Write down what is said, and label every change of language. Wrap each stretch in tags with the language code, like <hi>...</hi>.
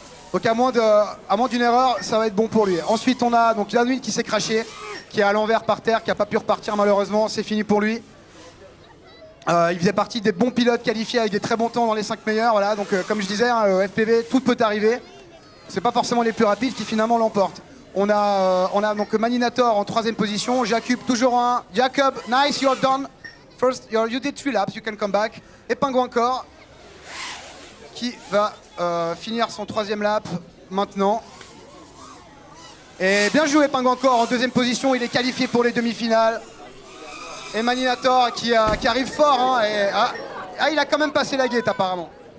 <fr>Donc à moins d'une erreur, ça va être bon pour lui. Ensuite on a donc Downwind qui s'est craché, qui est à l'envers par terre, qui n'a pas pu repartir malheureusement, c'est fini pour lui. Il faisait partie des bons pilotes qualifiés avec des très bons temps dans les 5 meilleurs. Voilà, donc comme je disais, hein, au FPV, tout peut arriver. C'est pas forcément les plus rapides qui finalement l'emportent. On a donc Maninator en troisième position, Jakub toujours en 1.</fr> <en>Jacob, nice, you're done. First, you did 3 laps, you can come back.</en> <fr>Et Penguin Core qui va finir son troisième lap maintenant. Et bien joué Penguin Core en deuxième position, il est qualifié pour les demi-finales. Et Maninator qui arrive fort, hein, et, il a quand même passé la guette apparemment.</fr>